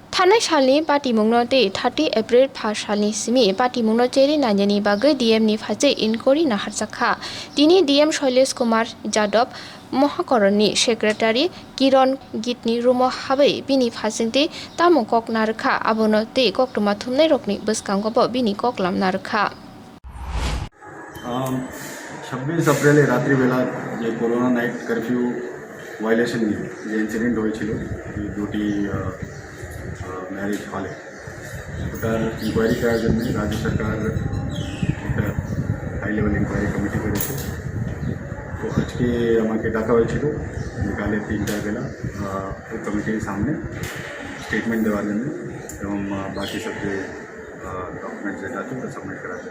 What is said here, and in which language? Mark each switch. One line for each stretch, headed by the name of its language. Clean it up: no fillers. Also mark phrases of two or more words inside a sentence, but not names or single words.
Kok Borok: थानाय सालनि पाटिमुंगनते 30 एप्रिल फास सालनि सिमि पाटिमुंगन चेरि नायनि बागै डीएम नि फारसे इनक्वारी नाहारजाखा तिनि डीएम शैलेश कुमार यादव महाकरणी सेक्रेटारि किरण गीतनि रुमो हाबै बिनि फारसेंते तामु कक नारखा आबोनो ते कक्टमा थुमनाय रकनि बसकांगबो बिनि ककलाम नारखा
Bangla: 26 एप्रिल রাত্রি বেলা যে
English: corona night curfew violation
Bangla: নিয়ে যে ইনসিডেন্ট হয়েছিল দুটি ম্যারেজ হলে ওটার ইনকোয়ারি করার জন্য রাজ্য সরকার একটা
English: high level inquiry committee
Bangla: করেছে। তো আজকে আমাকে ডাকা হয়েছিল বিকালে 3টার বেলা ওই কমিটির সামনে স্টেটমেন্ট দেওয়ার জন্য এবং বাকি সব যে ডকুমেন্টস যেটা আছে ওটা সাবমিট করার জন্য।